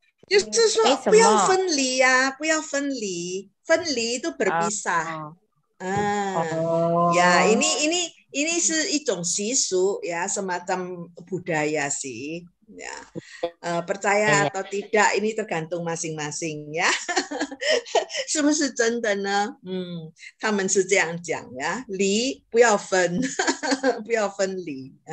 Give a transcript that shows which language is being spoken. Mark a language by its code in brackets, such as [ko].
[zh] 就是说不要分离呀，不要分离，分离 [id] itu berpisah. Ya, ini [zh] 是一种习俗 [id] ya, semacam budaya sih. Ya, percaya atau tidak ini tergantung masing-masing ya. [zh] 是不是真的呢？他们是这样讲呀，离不要分，不要分离。